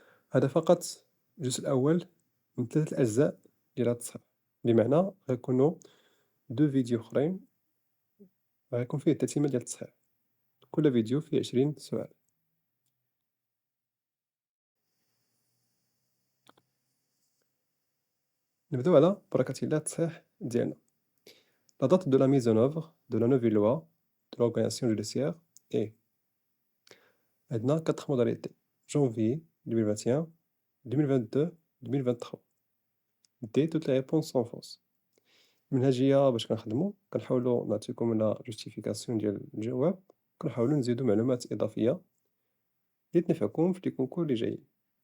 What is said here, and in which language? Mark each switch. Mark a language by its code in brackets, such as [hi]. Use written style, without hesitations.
[ar] هذا فقط الجزء الأول من 3 أجزاء ديال هاد التصحيح، بمعنى غيكونوا 2 فيديو أخرين غيكون فيه التتمة ديال التصحيح، كل فيديو فيه 20 سؤال. نبداو على بركة الله التصحيح ديالنا. [fr] La date de la mise en œuvre de la nouvelle loi de l'organisation judiciaire est [ar] عندنا [fr] 4 modalités: janvier 2021, 2022, 2023. D toutes les réponses sont fausses. [ar] المنهجية باش كنخدمو كنحاولو نعطيكم لا جوستيفيكاسيون ديال الجواب، كنحاولو نزيدو معلومات إضافية اللي تنفعكم في لي كونكور اللي جايين.